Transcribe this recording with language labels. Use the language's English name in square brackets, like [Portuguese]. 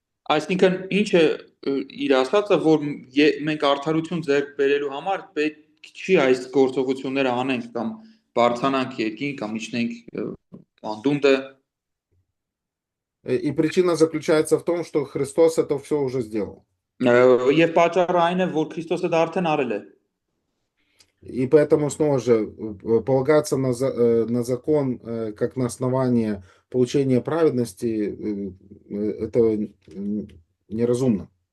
[Armenian] այսինքն ինչ է իր ասածը, որ մենք արդարություն ձեռք բերելու համար պետք չի այս գործողությունները անենք կամ բարձրանանք երկինք կամ իջնենք անդունդը, [Russian] И причина заключается в том, что Христос это все уже сделал. [Armenian] եւ պատճառը այն է, որ Քրիստոսը դա արդեն արել է։ [Russian] И поэтому снова же полагаться на закон как на основание получения праведности, это неразумно.